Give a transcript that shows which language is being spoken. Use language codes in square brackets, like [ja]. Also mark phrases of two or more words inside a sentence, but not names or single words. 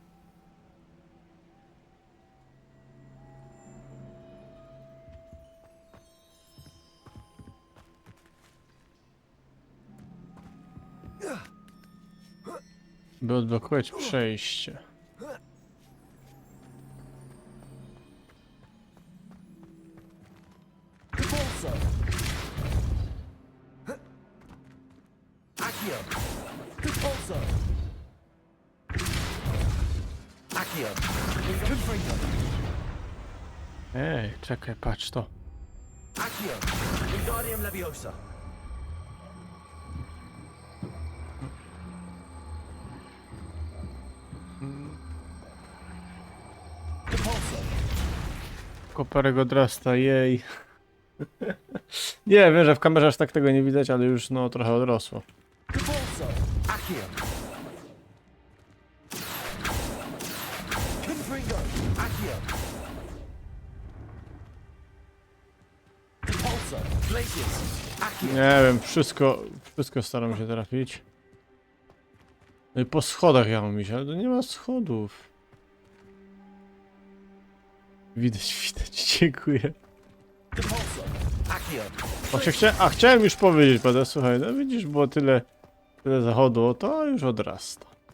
[pl] By odblokować przejście. Repulsor. Accio. Repulsor. Accio. Confringo. Ej, czekaj, patrz to. Accio. Wingardium Leviosa. Repulsor. Koperego drasta, jej. Nie, wiem, że w kamerze aż tak tego nie widać, ale już no trochę odrosło. Repulsor. Accio. Confringo. Accio. Repulsor. Glacius. Accio. Nie wiem, wszystko staram się trafić. No i po schodach ja mam iść, ale to nie ma schodów. Widać, dziękuję. Repulsor. Accio. Chciałem już powiedzieć, Pada, słuchaj, no widzisz, było tyle zachodu, to już odrasta.